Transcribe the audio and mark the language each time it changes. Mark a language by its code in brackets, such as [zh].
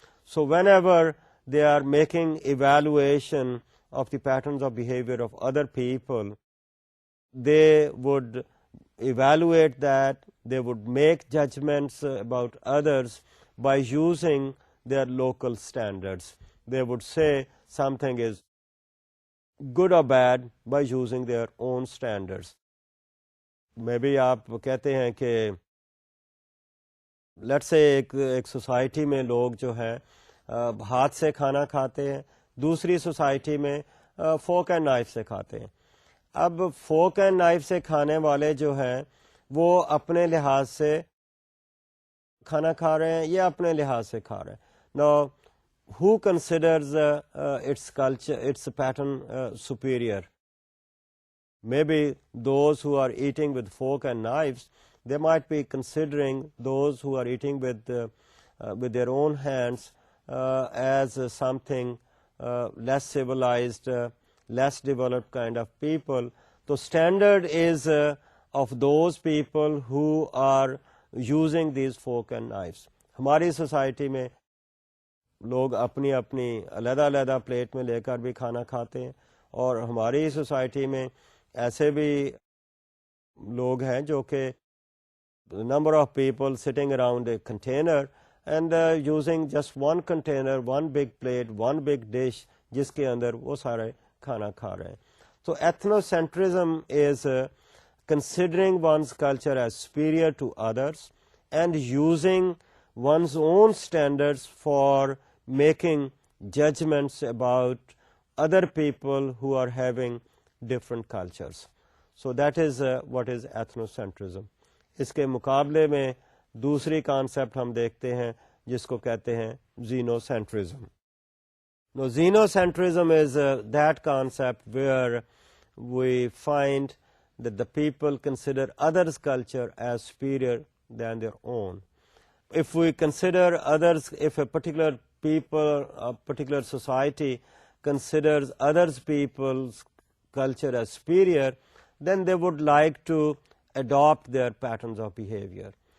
[en] So whenever they are making evaluation of the patterns of behavior of other people, they would evaluate that, they would make judgments about others by using their local standards. They would say something is good or bad by using their own standards. [ur] Maybe آپ کہتے ہیں کہ let's say ایک society میں لوگ جو ہے ہاتھ سے کھانا کھاتے ہیں, دوسری سوسائٹی میں [en] fork and knife [ur] سے کھاتے ہیں. اب [en] fork and knife [ur] سے کھانے والے جو ہیں وہ اپنے لحاظ سے کھانا کھا رہے ہیں یا اپنے لحاظ سے کھا رہے ہیں. [en] Now, who considers its culture, its pattern superior? Maybe those who are eating with fork and knives, they might be considering those who are eating with with their own hands as something less civilized, less developed kind of people. So standard is of those people who are using these fork and knives. [ur] ہماری society میں لوگ اپنی اپنی علیحدہ علیحدہ plate میں لے کر بھی کھانا کھاتے ہیں, اور ہماری سوسائٹی میں ایسے بھی لوگ ہیں جو کہ [en] number of people sitting around a container and using just one container, one big plate, one big dish, [ur] جس کے اندر وہ سارے کھانا کھا رہے ہیں. [en] So ethnocentrism is considering one's culture as superior to others and using one's own standards for making judgments about other people who are having different cultures. So that is what is ethnocentrism. [ur] اس کے مقابلے میں دوسری concept ہم دیکھتے ہیں جس کو کہتے ہیں xenocentrism. [en] Now, xenocentrism is that concept where we find that the people consider others' culture as superior than their own. If we consider others, if a particular people, a particular society considers others' people's culture as superior, then they would like to adopt their patterns of behavior.